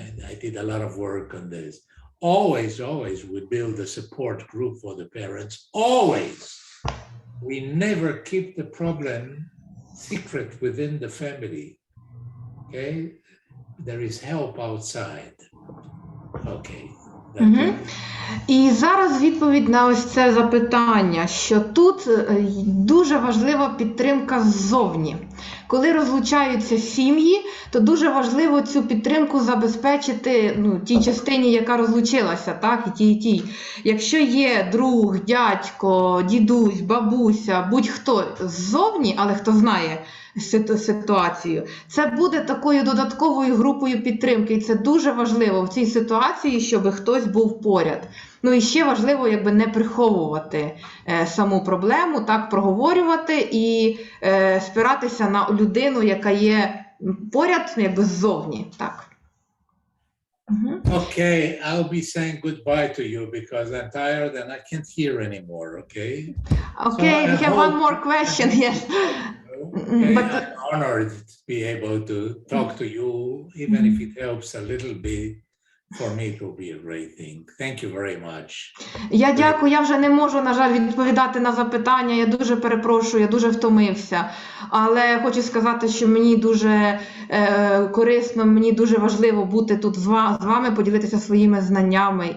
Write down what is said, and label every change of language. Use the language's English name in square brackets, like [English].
[English] I did a lot of work on this. Always we build a support group for the parents. Always. We never keep the problem secret within the family, okay? There is help outside. Okay. [Ukrainian] І зараз відповідь на ось це запитання, що тут дуже важлива підтримка ззовні. Коли розлучаються сім'ї, то дуже важливо цю підтримку забезпечити тій частині, яка розлучилася, так, і тій. Якщо є друг, дядько, дідусь, бабуся, будь-хто ззовні, але хто знає ситуацію, це буде такою додатковою групою підтримки. І це дуже важливо в цій ситуації, щоб хтось був поряд. Ну і ще важливо, не приховувати саму проблему, так, проговорювати і спиратися на людину, яка є поряд, ззовні, так. [English] Okay, I'll be saying goodbye to you because I'm tired and I can't hear anymore, okay? Okay, so we have one more question, yes. Okay, but I'm honored to be able to talk to you, even if it helps a little bit. For me, it will be a great thing. Thank you very much. [Ukrainian] Я дякую. Я вже не можу, на жаль, відповідати на запитання. Я дуже перепрошую, я дуже втомився. Але хочу сказати, що мені дуже корисно, мені дуже важливо бути тут з вами, поділитися своїми знаннями.